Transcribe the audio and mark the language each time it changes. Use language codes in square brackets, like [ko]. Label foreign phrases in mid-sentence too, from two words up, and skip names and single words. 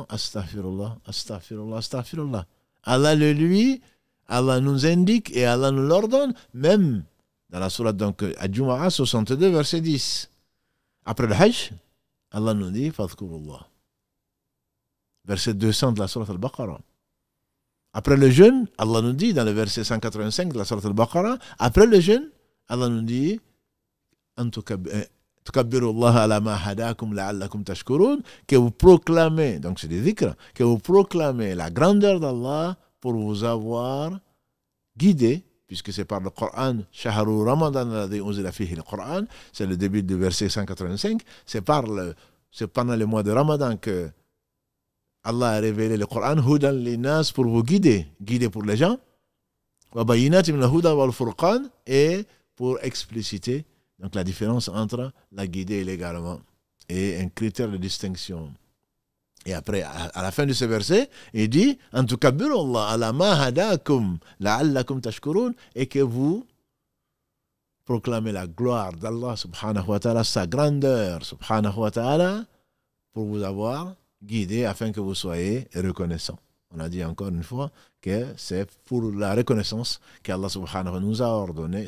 [ar] أستغفر الله أستغفر الله أستغفر الله. [fr] Allah le lui, Allah nous indique et Allah nous l'ordonne, même dans la sourate donc Al-Jumu'ah 62, verset 10. Après le Hajj, Allah nous dit Fadhkurullah. Verset 200 de la sourate Al-Baqarah. Après le jeûne, Allah nous dit dans le verset 185 de la sourate Al-Baqarah, après le jeûne, Allah nous dit [ar] تكبروا الله على ما هداكم لعلكم tashkurun, [fr] que vous proclamez, donc c'est des dhikr, que vous proclamez la grandeur d'Allah pour vous avoir guidé, puisque c'est par le Coran, [ar] شهر رمضان الذي أنزل فيه [fr] le Coran, c'est le début du verset 185, c'est pendant le mois de Ramadan que Allah a révélé le Coran, [ar] هدى للناس, [fr] pour vous guider pour les gens, [ar] وبينات من الهدى والفرقان, [fr] et pour expliciter donc la différence entre la guider et l'égarement, et un critère de distinction. Et après, à la fin de ce verset, il dit « [ar] أن تكبروا الله على ما هداكم لعلكم تشكرون [fr] » et que vous proclamez la gloire d'Allah [ar] سبحانه وتعالى, [fr] sa grandeur [ar] سبحانه وتعالى, [fr] pour vous avoir guidé afin que vous soyez reconnaissants. On a dit encore une fois que c'est pour la reconnaissance qu'Allah [ar] سبحانه وتعالى [fr] nous a ordonné.